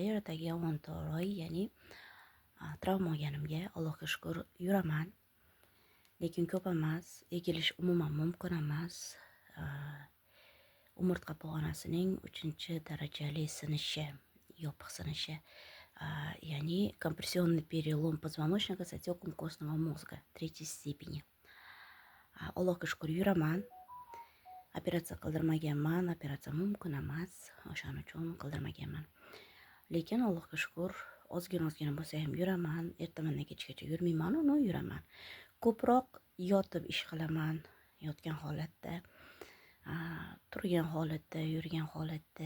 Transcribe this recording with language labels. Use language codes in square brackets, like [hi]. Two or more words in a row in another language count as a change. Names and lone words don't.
[uz] Ertaga 10 oy, ya'ni travma olganimga Allohga shukr yuraman. Lekin ko'p emas, egilish umuman mumkin emas. Umurtqa pog'onasining 3-darajali sinishi, yopiq sinishi. [ru] Yani компрессионный перелом позвоночника с отеком костного мозга 3 степени. [uz] Allohga shukr yuraman. Operatsiya qildirmaganman, operatsiya mumkin emas, o'shaning uchun qildirmaganman. Lekin Allohga shukr, ozgina bo'lsa ham yuraman. Ertamandan kechgacha yurmayman, uni yuraman. Ko'proq yotib ish qilaman, yotgan holatda, turgan holatda, yurgan holatda.